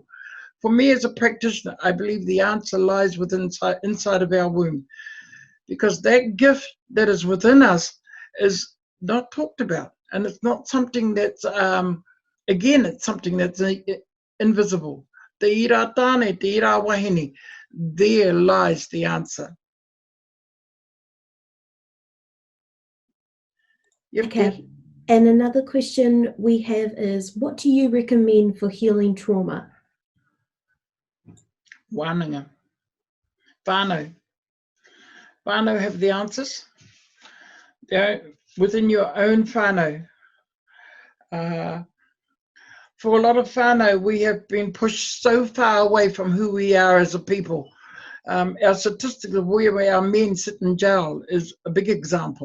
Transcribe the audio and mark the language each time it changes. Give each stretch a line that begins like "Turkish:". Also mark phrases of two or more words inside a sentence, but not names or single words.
English: For me as a practitioner, I believe the answer lies within inside of our womb, because that gift that is within us is not talked about, and it's not something that's again, it's something that's invisible.
Māori: Te ira tāne, te ira wahine,
English: there lies the answer. Yep, Okay, yep. and another question we have is, what do you recommend for healing trauma?
Māori: Wānanga. Whānau.
English: Whānau have the answers. They're within your own whānau. For a lot of whānau, we have been pushed so far away from who we are as a people. Our statistic of where our men sit in jail is a big example.